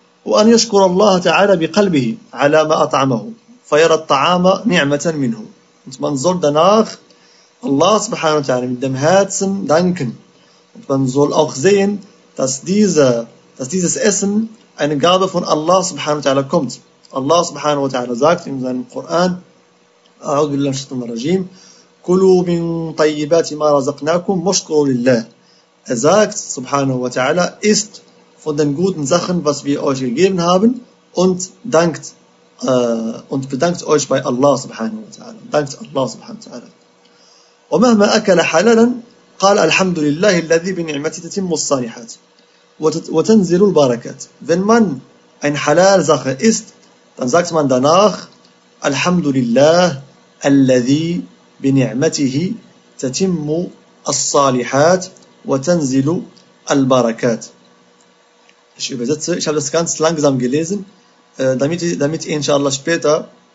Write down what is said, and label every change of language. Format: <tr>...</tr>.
<ar>وأن يشكر الله تعالى بقلبه على ما أطعمه فيرى الطعام نعمة منه.</ar> <de>Und man soll danach Allah subhanahu wa ta'ala mit dem Herzen danken. Und man soll auch sehen, dass dieses Essen eine Gabe von Allah subhanahu wa ta'ala kommt. Allah subhanahu wa ta'ala sagt in seinem Koran,</de> <ar>أعوذ بالله من الشيطان الرجيم, كلوا من طيبات ما رزقناكم واشكروا لله.</ar> <de>Er sagt subhanahu wa ta'ala, isst von den guten Sachen, was wir euch gegeben haben, und bedankt euch bei Allah subhanahu wa ta'ala. Dankt Allah subhanahu wa ta'ala.</de> <ar>ومهما أكل حلالا قال الحمد لله الذي بنعمته تتم الصالحات وتنزل البركات.</ar> <de>Wenn man ein halal Sache isst, dann sagt man danach</de> <ar>الحمد لله الذي بنعمته تتم الصالحات وتنزل البركات.</ar> <de>Ich übersetze, ich habe das ganz langsam gelesen, damit ihr inshallah später</de>